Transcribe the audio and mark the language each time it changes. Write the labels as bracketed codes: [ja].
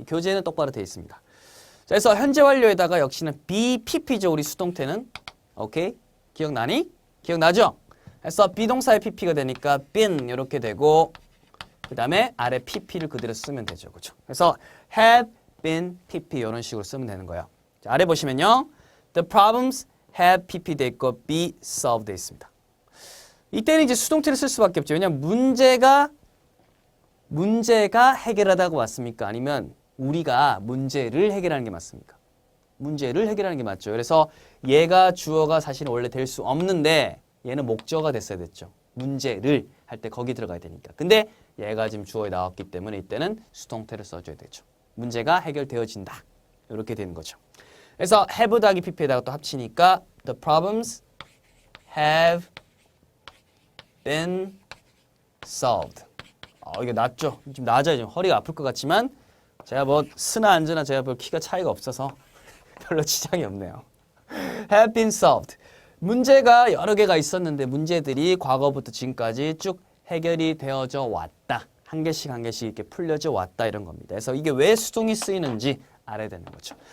[ko] 이 교재는 똑바로 되어 있습니다. 자, 그래서 현재 완료에다가 역시는 BPP죠. 우리 수동태는. 오케이? 기억나니? 기억나죠? 그래서 비동사의 PP가 되니까 been 이렇게 되고 그 다음에 아래 PP를 그대로 쓰면 되죠. 그죠? 그래서 have been PP 이런 식으로 쓰면 되는 거예요. 자, 아래 보시면요. [en] The problems have PP [ko] 돼 있고 [en] be solved [ko] 돼 있습니다. 이때는 이제 수동태를 쓸 수밖에 없죠. 왜냐하면 문제가 해결하다고 왔습니까? 아니면 우리가 문제를 해결하는 게 맞습니까? 문제를 해결하는 게 맞죠. 그래서 얘가 주어가 사실은 원래 될 수 없는데 얘는 목적어가 됐어야 됐죠. 문제를 할 때 거기 들어가야 되니까. 근데 얘가 지금 주어에 나왔기 때문에 이때는 수동태를 써줘야 되죠. 문제가 해결되어진다. 이렇게 되는 거죠. [en] 그래서 have [ko] 더하기 pp에다가 또 합치니까 [en] the problems have been solved. [ko] 이게 낫죠? 좀 낮아요. 좀 허리가 아플 것 같지만 제가 뭐 쓰나 앉으나 제가 별 키가 차이가 없어서 별로 지장이 없네요. [en] have been solved. [ko] 문제가 여러 개가 있었는데 문제들이 과거부터 지금까지 쭉 해결이 되어져 왔다. 한 개씩 이렇게 풀려져 왔다 이런 겁니다. 그래서 이게 왜 수동이 쓰이는지 알아야 되는 거죠.